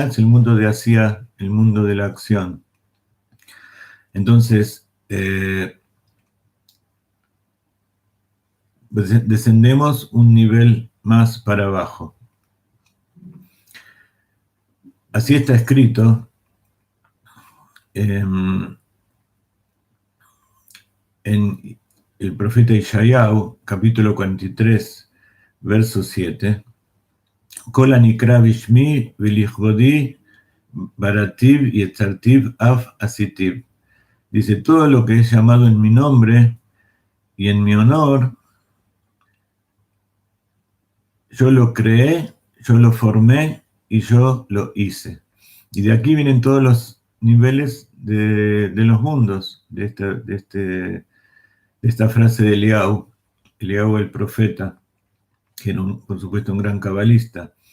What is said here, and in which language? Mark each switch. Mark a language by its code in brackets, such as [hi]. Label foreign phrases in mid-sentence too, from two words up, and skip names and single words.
[es] Es el mundo de Asía, el mundo de la acción. Entonces, descendemos un nivel más para abajo. Así está escrito en el profeta Yeshayahu, capítulo 43, verso 7. [he] כל הנקרא בשמי ולכבודי בראתיו יצרתיו אף עשיתיו. [es] Dice, todo lo que es llamado en mi nombre y en mi honor, yo lo creé, yo lo formé y yo lo hice. Y de aquí vienen todos los niveles de los mundos, de esta frase de Eliyahu el profeta, que era por supuesto un gran cabalista.